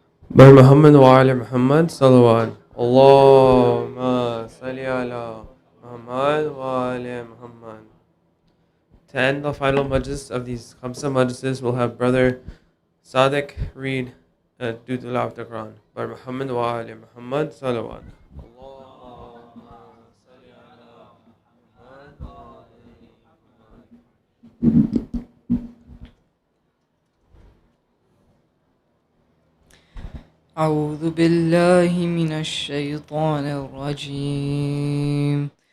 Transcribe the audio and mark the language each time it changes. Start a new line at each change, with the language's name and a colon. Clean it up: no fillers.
Arabic: بل محمد وآل محمد صلوات اللهم صل على Muhammad وآل Muhammad.
English: To end the final majlis of these Khamsa majlises, we'll have Brother Sadiq read Dudul of the Quran.
Arabic: Bal Muhammad وآل Muhammad صلوات اللهم صل على محمد وآل محمد. أعوذ بالله من الشيطان الرجيم.